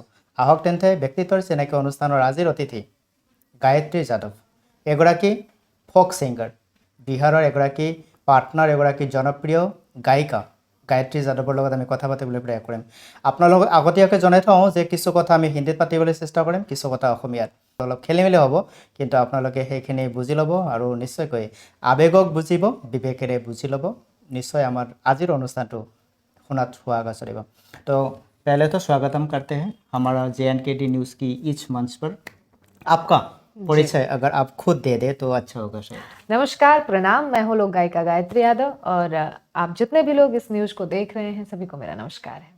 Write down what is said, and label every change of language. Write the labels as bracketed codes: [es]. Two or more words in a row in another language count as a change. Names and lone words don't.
[as] আহক তেন্তে ব্যক্তিত্বৰ চিনাকি অনুষ্ঠানৰ আজিৰ অতিথি গায়ত্ৰী যাদৱ, এগৰাকী [en] folk singer, [as] বিহাৰৰ এগৰাকী পাটনাৰ এগৰাকী জনপ্ৰিয় গায়িকা গায়ত্ৰী যাদৱৰ লগত আমি কথা পাতিবলৈ প্ৰয়াস কৰিম। আপোনালোকক আগতীয়াকৈ জনাই থওঁ যে কিছু কথা আমি হিন্দীত পাতিবলৈ চেষ্টা কৰিম, কিছু কথা অসমীয়াত, অলপ খেলিমেলি হ'ব, কিন্তু আপোনালোকে সেইখিনি বুজি ল'ব আৰু নিশ্চয়কৈ আৱেগক বুজিব, বিবেকেৰে বুজি ল'ব। নিশ্চয় আমাৰ আজিৰ অনুষ্ঠানটো শুনাত [hi] सुहागा चलेगा। तो पहले तो स्वागतम करते हैं हमारा JNKT न्यूज़ की इस मंच पर। आपका परिचय अगर आप खुद दे दे तो अच्छा होगा शायद। नमस्कार, प्रणाम। मैं हूँ लोक गायिका गायत्री यादव और आप जितने भी लोग इस न्यूज़ को देख रहे हैं सभी को मेरा नमस्कार है।